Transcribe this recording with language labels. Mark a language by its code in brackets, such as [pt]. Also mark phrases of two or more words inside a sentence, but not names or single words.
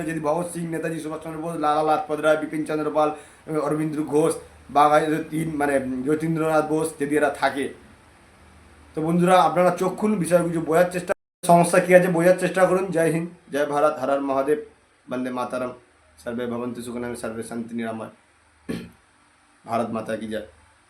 [bn] যদি ভগৎ সিং, নেতাজি সুভাষচন্দ্র বোস, লালা লাজপত রায়, বিপিন চন্দ্র পাল, অরবিন্দ ঘোষ, মানে যতীন্দ্রনাথ বোস যদি এরা থাকে। তো বন্ধুরা, আপনারা চোখ খুলুন, বিষয় কিছু বোঝার চেষ্টা, সমস্যা কী আছে বোঝার চেষ্টা করুন। [hi] जय हिन्द, जय भारत, हर हर महादेव, वन्दे मातरम। [sa] सर्वे भवन्तु सुखिनः सर्वे सन्तु निरामय। [hi] भारत माता की जय।